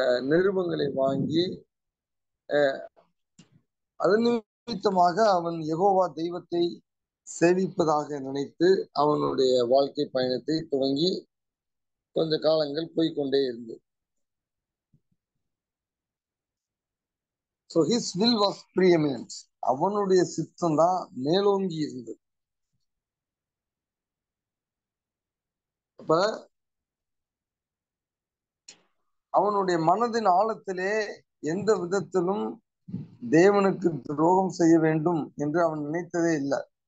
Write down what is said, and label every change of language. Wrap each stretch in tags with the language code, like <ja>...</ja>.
<ta>நிருபங்களை வாங்கி அதன் நிமித்தமாக அவன் யெகோவா தெய்வத்தை சேவிப்பதாக நினைத்து அவனுடைய வாழ்க்கை பயணத்தை துவங்கி கொஞ்ச காலங்கள் போய்கொண்டே இருந்தது.</ta> <en>So his will was preeminent.</en> <ta>அவனுடைய சித்தம் தான் மேலோங்கி இருந்தது. அப்ப அவனுடைய மனதின் ஆழத்திலே எந்த விதத்திலும் தேவனுக்கு துரோகம் செய்ய வேண்டும் என்று அவன் நினைத்ததே இல்லை.</ta>